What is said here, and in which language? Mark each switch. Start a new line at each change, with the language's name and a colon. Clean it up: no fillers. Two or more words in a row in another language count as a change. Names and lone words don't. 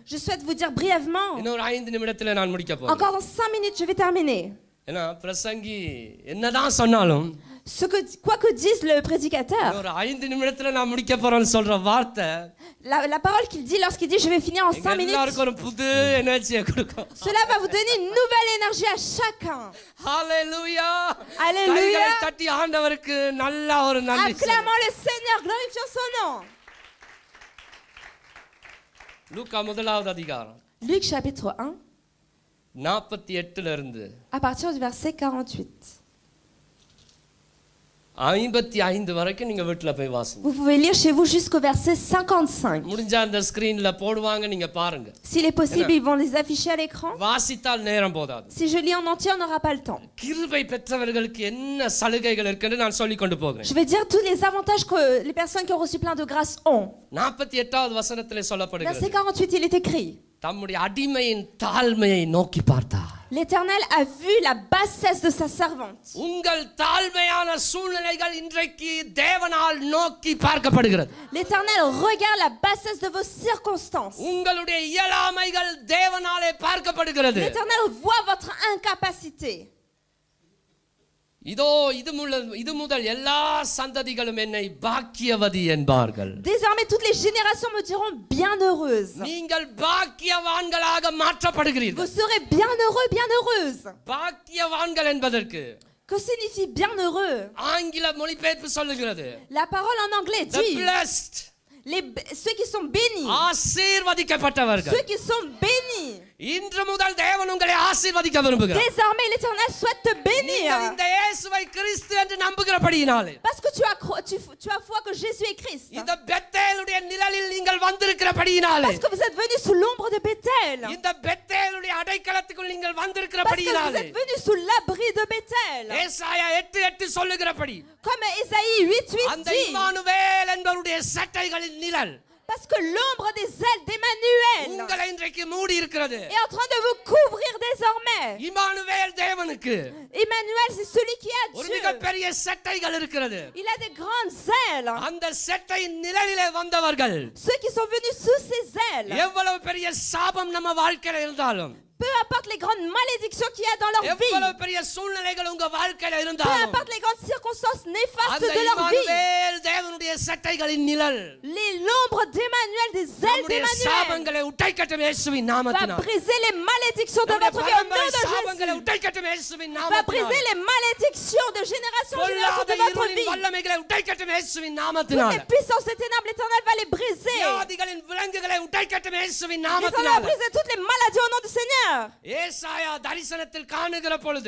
French: Je souhaite vous dire brièvement.
Tamil: இன்னொரு 5 நிமிடத்துல நான் முடிக்க போறேன்.
French: Encore dans 5 minutes, je vais terminer.
Tamil: ஏன்னா பிரசங்கி என்னதான் சொன்னாலும்
French: Quoi que dise le prédicateur,
Tamil: இன்னொரு 5 நிமிடத்துல நான் முடிக்க போறேன்னு சொல்ற வார்த்தை
French: la parole qu'il dit lorsqu'il dit je vais finir en 5 minutes,
Tamil: எல்லாருக்கும் ஒரு புது எனர்ஜியை கொடுக்கும்.
French: cela va vous donner une nouvelle énergie à chacun.
Tamil: ஹalleluya.
French: Alléluia.
Tamil: கைகளை தட்டி ஆண்டவருக்கு நல்ல ஒரு நன்றி சொல்லுங்க.
French: Acclamons le Seigneur, glorifions son nom.
Tamil: லூக்கா முதலாவது அதிகாரம்
French: Luc chapitre 1,
Tamil: 48ல இருந்து
French: à partir du verset 48.
Tamil: 55 வரைக்கும் நீங்க வீட்ல போய் வாசிங்க.
French: Vous pouvez lire chez vous jusqu'au verset 55.
Tamil: முடிஞ்சா அந்த ஸ்கிரீன்ல போடுவாங்க, நீங்க பாருங்க.
French: S'il est possible, ils vont les afficher à l'écran.
Tamil: வாசித்தால் நேரம் போதாது.
French: Si je lis en entier, on n'aura pas le temps.
Tamil: கிருபை பெற்றவர்களுக்கு என்ன சலுகைகள் இருக்குன்னு நான் சொல்லிக் கொண்டு போகிறேன்.
French: Je vais dire tous les avantages que les personnes qui ont reçu plein de grâce ont.
Tamil: 48வது வசனத்திலே சொல்லப்படுகிறது.
French: Verset 48, il est écrit.
Tamil: தம்முடைய அடிமையின் தாழ்மையை நோக்கி பார்த்தார்.
French: L'Éternel a vu la bassesse de sa servante.
Tamil: உங்கள் தாழ்மையான சூழ்நிலைகள் இன்றைக்கு தேவனால் நோக்கி பார்க்கப்படுகிறது.
French: L'Éternel regarde la bassesse de vos circonstances.
Tamil: உங்களுடைய இயலாமைகள் தேவனாலே பார்க்கப்படுகிறது.
French: L'Éternel voit votre incapacité.
Tamil: இதோ இது முதல் எல்லா சந்ததிகளும் என்னை பாக்கியவதி என்பார்கள்.
French: Désormais toutes les générations me diront bienheureuse.
Tamil: நீங்கள் பாக்கியவான்களாக மாற்றப்படுகிறீர்கள்.
French: Vous serez bienheureux, bienheureuse.
Tamil: பாக்கியவான்கள் என்பதற்கு
French: Que signifie bienheureux?
Tamil: ஆங்கில மொழிபெயர்ப்பு சொல்லுகிறது.
French: La parole en anglais The dit blessed. ceux qui sont bénis.
Tamil: ஆசீர்வதிக்கப்பட்டவர்கள்.
French: Ceux qui sont bénis.
Tamil: இன்று முதல் தேவன் உங்களை ஆசீர்வதிக்க விரும்புகிறார்.
French: Désormais l'Éternel souhaite te bénir.
Tamil: இந்த இயேசுவை கிறிஸ்து என்று நம்புகிறபடியினாலே.
French: Parce que tu as foi que Jésus est Christ.
Tamil: இந்த பெத்தேலுடைய நிழலில் நீங்கள் வந்திருக்கிறபடியினாலே.
French: Parce que vous êtes venus sous l'ombre de Béthel.
Tamil: இந்த பெத்தேலுடைய அடைக்கலத்துக்குள் நீங்கள்
French: Parce que
Tamil: வந்திருக்கிறபடியினாலே.
French: vous êtes venus sous l'abri de Béthel.
Tamil: ஏசாயா 8:8 சொல்லுகிறபடி.
French: Comme Ésaïe 8:8
Tamil: அந்த
French: dit.
Tamil: இம்மானுவேல் என்பவருடைய சட்டைகளின் நிழல்.
French: Parce que l'ombre des ailes d'Emmanuel
Tamil: உங்களை இன்றைக்கு மூடி இருக்கிறது.
French: est en train de vous couvrir désormais.
Tamil: இம்மானுவேல் தேவனுக்கு
French: Emmanuel, c'est celui qui a
Tamil: ஒரு
French: Dieu.
Tamil: மிகப்பெரிய சட்டைகள் இருக்கிறது.
French: Il a des grandes ailes.
Tamil: அந்த சட்டையின் நிழலிலே வந்தவர்கள்
French: Ceux qui sont venus sous ses ailes.
Tamil: எவ்வளவு பெரிய சாபம் நம்ம வாழ்க்கையில இருந்தாலும்,
French: Peu importe les grandes malédictions qu'il y a dans leur vie.
Tamil: எவ்வளவு பெரிய சூழ்நிலைகள் உங்க வாழ்க்கையில
French: Peu
Tamil: இருந்தாலும்,
French: importe les grandes circonstances néfastes
Tamil: அந்த
French: de leur vie.
Tamil: இம்மானுவேல் தேவனுடைய சட்டைகளின் நிழல்
French: L'ombre d'Emmanuel, des ailes
Tamil: நம்முடைய
French: d'Emmanuel,
Tamil: சாபங்களை உடைக்கட்டும் இயேசுவின்
French: va
Tamil: நாமத்தினால்.
French: briser les malédictions de
Tamil: நம்முடைய
French: votre vie au nom
Tamil: பரம்பரை
French: de
Tamil: சாபங்களை
French: Jésus.
Tamil: உடைக்கட்டும் இயேசுவின்
French: Va
Tamil: நாமத்தினால்.
French: briser les malédictions de génération en génération
Tamil: பொல்லாத
French: de votre
Tamil: இருளின்
French: vie.
Tamil: வல்லமைகளை உடைக்கட்டும் இயேசுவின்
French: Toutes
Tamil: நாமத்தினால்.
French: les puissances des ténèbres, l'Éternel va les briser.
Tamil: வியாதிகளின் விலங்குகளை உடைக்கட்டும் இயேசுவின்
French: L'Éternel va
Tamil: நாமத்தினால்.
French: briser toutes les maladies au nom du Seigneur.
Tamil: ஏசாயா தரிசனத்தில் காணுகிற பொழுது